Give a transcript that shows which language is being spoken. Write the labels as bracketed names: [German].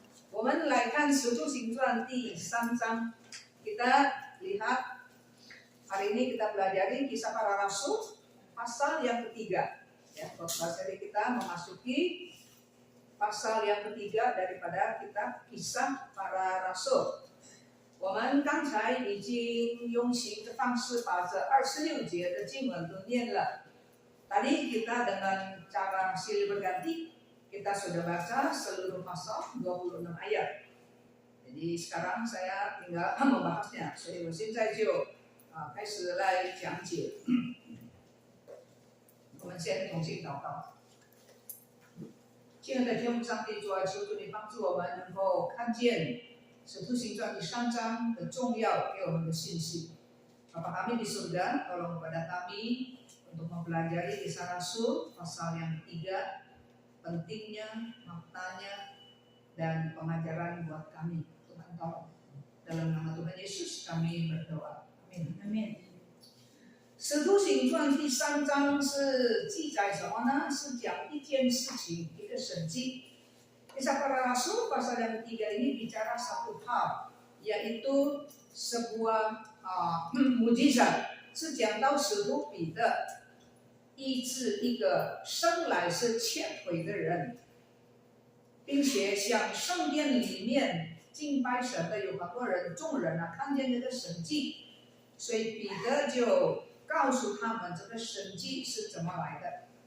[Chinese] 我们来看《使徒行传》第3章。 [Indonesian] Kita lihat hari ini kita pelajari kisah para rasul pasal yang ketiga. Ya, khotbah seri kita memasuki pasal yang ketiga daripada kitab kisah para rasul. [Chinese] 我们刚才已经用行的方式把这26节的经文都念了。 [Indonesian] Tadi kita dengan cara silih berganti kita sudah baca seluruh pasal 26 ayat. Jadi sekarang saya tinggal membahasnya. [Chinese] 所以我现在就开始来讲解。我们先同心祷告。亲爱的天父上帝，主啊，求主你帮助我们能够看见使徒行传第3章的重要给我们的信息。 [Indonesian] Bapa kami di surga, tolong kepada kami untuk mempelajari kisah Rasul pasal yang ketiga, pentingnya, maknanya, dan pengajaran buat kami. Tuhan tolong. Dalam nama Tuhan Yesus kami berdoa. Amin. Amin. [Chinese] 使徒行传第3章是记载什么呢？是讲一件事情，一个神迹。 [Indonesian] Kisah para Rasul pasal yang ketiga ini bicara satu hal, yaitu sebuah mujizat. [Chinese] 是讲到使徒彼得医治一个生来是瘸腿的人，并且像圣殿里面敬拜神的有很多人，众人看见这个神迹，所以彼得就告诉他们这个神迹是怎么来的。